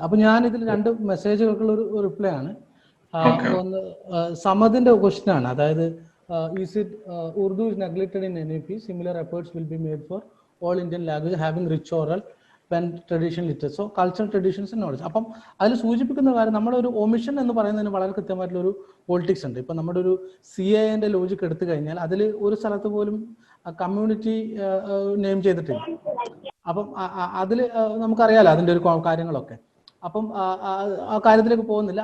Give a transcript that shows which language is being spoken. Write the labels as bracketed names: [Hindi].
[Malayalam] അപ്പൊ ഞാൻ ഇതിൽ 2 മെസ്സേജുകൾക്കുള്ള ഒരു റിപ്ലൈ ആണ്. ഒന്ന് സമദിന്റെ ക്വസ്റ്റ്യൻ ആണ്. അതായത് [English] is it Urdu is neglected in NEP, similar efforts will be made for all Indian languages having rich oral when traditional literature, so cultural traditions and knowledge. [Malayalam] അപ്പം അതിൽ സൂചിപ്പിക്കുന്ന കാര്യം നമ്മുടെ ഒരു ഒമിഷൻ എന്ന് പറയുന്നതിന് വളരെ കൃത്യമായിട്ടുള്ള ഒരു പൊളിറ്റിക്സ് ഉണ്ട്. ഇപ്പം നമ്മുടെ ഒരു CAA ലോജിക്ക് എടുത്തു കഴിഞ്ഞാൽ അതിൽ ഒരു സ്ഥലത്ത് പോലും കമ്മ്യൂണിറ്റി നെയിം ചെയ്തിട്ടില്ല. അപ്പം അതിൽ നമുക്കറിയാലോ അതിൻ്റെ ഒരു കാര്യങ്ങളൊക്കെ. അപ്പം ആ കാര്യത്തിലേക്ക് പോകുന്നില്ല.